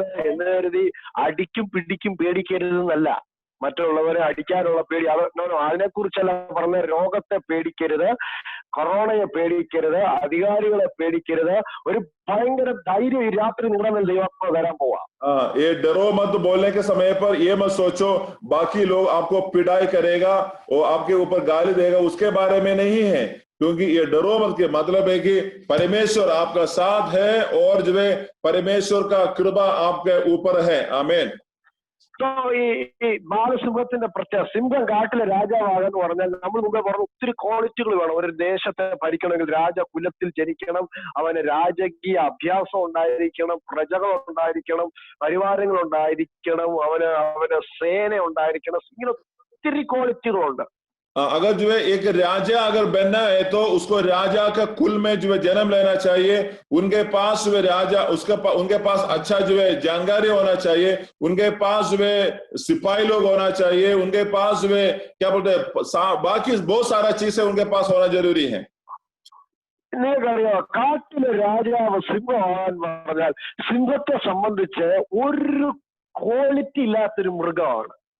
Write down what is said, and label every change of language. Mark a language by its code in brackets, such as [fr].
[ml] എന്ന് കരുതി അടിക്കും പിടിക്കും പേടിക്കരുതെന്നല്ല, മറ്റുള്ളവരെ അടിക്കാനുള്ള പേടി അതിനെ കുറിച്ചല്ല പറഞ്ഞ. രോഗത്തെ പേടിക്കരുത്, കൊറോണയെ പേടിക്കരുത്, അധികാരികളെ പേടിക്കരുത്. ഒരു ഭയങ്കര ധൈര്യം ഈ രാത്രി നിങ്ങളുടെ മേൽ ദൈവാത്മാവ് തരാൻ പോവാ. [hi] ये डरो मत बोलने के समय पर ये मत सोचो बाकी लोग आपको पिटाई करेगा और आपके ऊपर गाली देगा, उसके बारे में नहीं है. क्योंकि ये डरो मत के मतलब है कि परमेश्वर आपका साथ है और जो है परमेश्वर का कृपा आपके ऊपर है. आमीन. [ml] ഈ ബാലസിംഹത്തിന്റെ പ്രത്യേകത, സിംഹം കാട്ടിലെ രാജാവാകെന്ന് പറഞ്ഞാൽ നമ്മൾ മുമ്പേ പറഞ്ഞ ഒത്തിരി ക്വാളിറ്റികൾ വേണം. ഒരു ദേശത്തെ ഭരിക്കണമെങ്കിൽ രാജകുലത്തിൽ ജനിക്കണം, അവന് രാജകീയ അഭ്യാസം ഉണ്ടായിരിക്കണം, പ്രജകൾ ഉണ്ടായിരിക്കണം, പരിവാരങ്ങൾ ഉണ്ടായിരിക്കണം, അവന് സേന ഉണ്ടായിരിക്കണം. ഇങ്ങനെ ഒത്തിരി ക്വാളിറ്റികളുണ്ട്. [hi] अगर जो है एक राजा अगर बनना है तो उसको राजा का कुल में जो है जन्म लेना चाहिए. उनके पास जो है राजा उनके पास अच्छा जो है जानकारी होना चाहिए, उनके पास जो है सिपाही लोग होना चाहिए, उनके पास जो है क्या बोलते हैं बाकी बहुत सारा चीज है उनके पास होना जरूरी है. [ml] നിങ്ങൾക്കറിയാം, കാട്ടിലെ രാജാവ് സിംഹമാകാൻ പറഞ്ഞാൽ സിംഹത്തെ സംബന്ധിച്ച് ഒരു ക്വാളിറ്റി ഇല്ലാത്തൊരു മൃഗമാണ്.